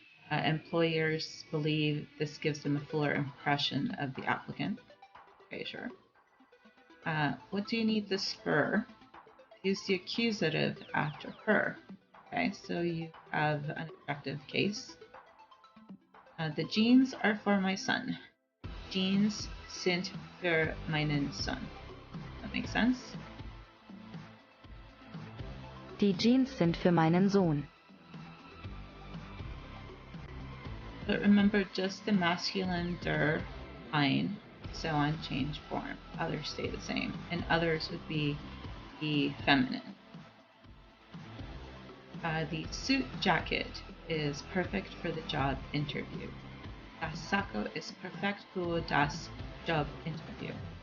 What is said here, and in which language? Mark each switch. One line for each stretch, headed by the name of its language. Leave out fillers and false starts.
English: Employers believe this gives them a fuller impression of the applicant. Okay, sure. What do you need this for? Use the accusative after her. Okay, so you have an objective case. The jeans are for my son.
German: Jeans sind für meinen Sohn.
English: That makes sense?
German: Die Jeans sind für meinen Sohn.
English: But remember, just the masculine der, ein, so on change form. Others stay the same. And others would be the feminine. The suit jacket is perfect for the job interview.
German: Das Sakko ist perfekt für das Jobinterview.